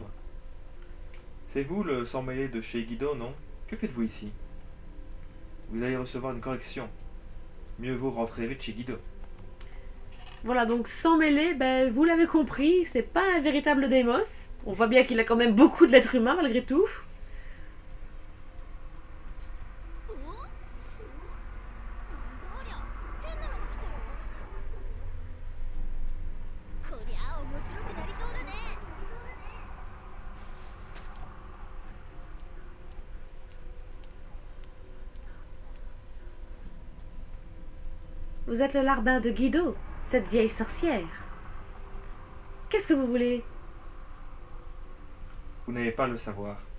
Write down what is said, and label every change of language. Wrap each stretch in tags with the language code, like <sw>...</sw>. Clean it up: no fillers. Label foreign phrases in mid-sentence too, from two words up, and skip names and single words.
<fr>C'est vous le sang mêlé de chez Guidon, non? Que faites-vous ici? Vous allez recevoir une correction. Mieux vaut rentrer vite chez Guidon. Voilà, donc sans mêler, ben, vous l'avez compris, c'est pas un véritable démos. On voit bien qu'il a quand même beaucoup de l'être humain malgré tout.</fr> <ja>おなんだありゃ変なのが来たよこりゃ面白くなりそうだね</ja> <fr>Vous êtes le larbin de Guido, cette vieille sorcière. Qu'est-ce que vous voulez? Vous n'avez pas à le savoir.</fr>